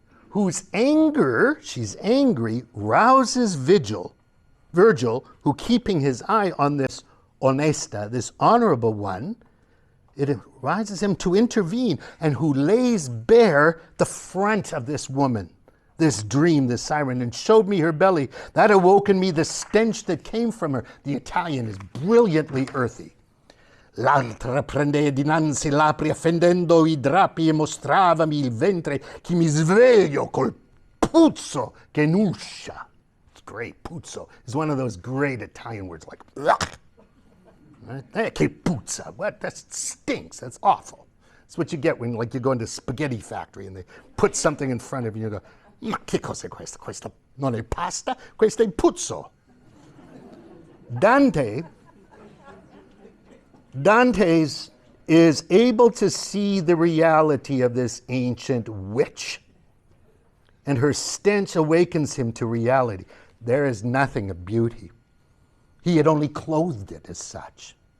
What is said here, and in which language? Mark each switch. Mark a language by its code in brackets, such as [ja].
[en] whose anger, she's angry, rouses Virgil, who, keeping his eye on this honesta, this honorable one, it rouses him to intervene, and who lays bare the front of this woman, this dream, this siren, and showed me her belly. That awoke in me the stench that came from her. The Italian is brilliantly earthy. [it] L'altra prendea dinanzi l'apri affendendo I drappi e mostravami il ventre che mi sveglio col puzzo che n'uscia. [en] It's great. Puzzo is one of those great Italian words like right? [it] Che puzza. [en] What? That stinks. That's awful. That's what you get when like you go into a spaghetti factory and they put something in front of you and you go, [it] ma che cos'è questo? Questo non è pasta, questo è puzzo. [en] Dante's is able to see the reality of this ancient witch, and her stench awakens him to reality. There is nothing of beauty. He had only clothed it as such.